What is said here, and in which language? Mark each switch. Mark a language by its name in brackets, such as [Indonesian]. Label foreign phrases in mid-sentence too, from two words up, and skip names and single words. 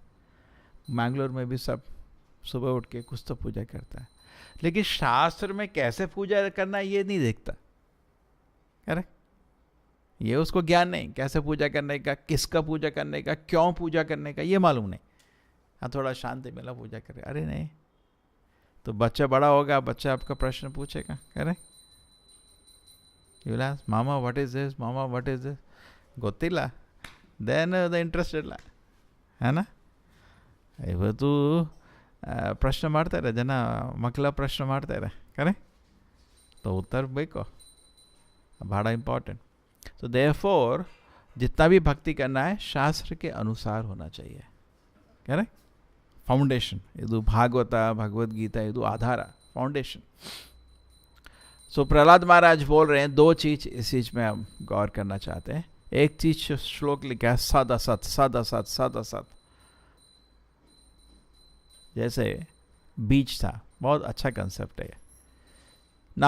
[Hindi] मैंगलोर में भी सब सुबह उठ के कुछ तो पूजा करता है, लेकिन शास्त्र में कैसे पूजा करना ये नहीं देखता. करेक्ट. ये उसको ज्ञान नहीं, कैसे पूजा करने का, किसका पूजा करने का, क्यों पूजा करने का, ये मालूम नहीं. हाँ थोड़ा शांति मिला पूजा करे, अरे नहीं. तो बच्चा बड़ा होगा, बच्चा आपका प्रश्न पूछेगा, करेक्ट. [English] You will ask, Mama, what is this? Mama, what is this? ಗೊತ್ತಿಲ್ಲ. Then the interest ಇಲ್ಲ, [Hindi] है ना. [Kannada] ಇವತ್ತು ಪ್ರಶ್ನೆ ಮಾಡ್ತಾರೆ ಜನ, ಮಕ್ಕಳ ಪ್ರಶ್ನೆ ಮಾಡ್ತಾರೆ, ಕರೆ. [Hindi] तो उत्तर ಬೇಕು, बड़ा इंपॉर्टेंट. तो देयरफॉर जितना भी भक्ति करना है शास्त्र के अनुसार होना चाहिए, करेक्ट. [Kannada] फाउंडेशन ಇದು ಭಾಗವತ ಭಗವದ್ಗೀತಾ ಇದು ಆಧಾರ, [Hindi] फाउंडेशन. सो प्रहलाद महाराज बोल रहे हैं, दो चीज इस चीज में हम गौर करना चाहते हैं. एक चीज श्लोक लिखा है सद असत, सद असत, सद असत. जैसे बीज था, बहुत अच्छा कंसेप्ट है ना.